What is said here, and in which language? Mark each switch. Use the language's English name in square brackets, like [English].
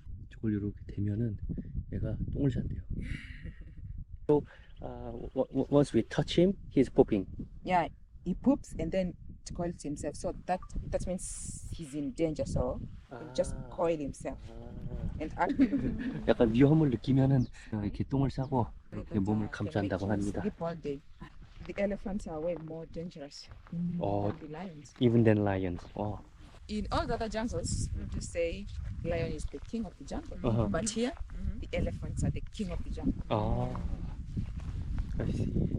[Korean] 저걸 이렇게 대면은 얘가 똥을 싼대요. [English] So, once we touch him, he's pooping. Yeah, he poops and then coils himself. So that means he's in danger. So he'll just coil himself. And [Korean] 약간 위험을 느끼면은 이렇게 똥을 싸고 이렇게 몸을 감싼다고 합니다. [English] sleep all day. The elephants are way more dangerous than the lions. Even than lions. In all the other jungles, we just say lion is the king of the jungle. But here, the elephants are the king of the jungle. I see.